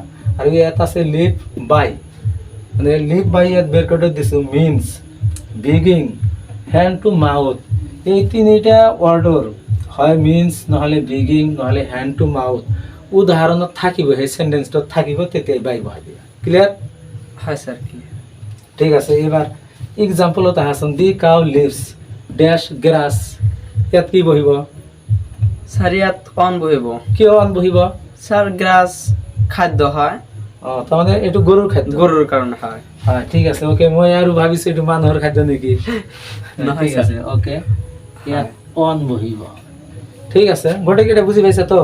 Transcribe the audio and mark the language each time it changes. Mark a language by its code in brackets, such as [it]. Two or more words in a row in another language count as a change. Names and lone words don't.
[as] আৰু ইয়াত আছে [en] live by, [as] মানে [en] live by [as] ইয়াত ব্ৰেকেটত দিছোঁ [en] means, begging, hand to mouth, [as] এই তিনিটা ৱৰ্ডৰ হয় মিনছ, নহ'লে বিগিং, নহ'লে [en] hand to mouth [as] উদাহৰণত থাকিব, সেই চেণ্টেন্সটোত থাকিব, তেতিয়াই বাই বহাই দিবা। ক্লিয়াৰ? হয় স্যার। ঠিক আছে, এবার এক্সাম্পলত আহাচোন, [en] the cow lives dash grass, [as] ইয়াত কি বহিব, স্যার ইয়াত অন বহিব। কিয় অন বহিব? স্যার গ্ৰাছ খাদ্য হয়, তাৰমানে এইটো গৰুৰ খাদ্য। গৰুৰ কাৰণে হয়। হয়, ঠিক আছে, ওকে, মই আৰু ভাবিছোঁ এইটো মানুহৰ খাদ্য নেকি। নহয়, ঠিক আছে, ওকে, ইয়াত অন বহিব। ঠিক আছে, গোটেইকেইটা বুজি পাইছা তো?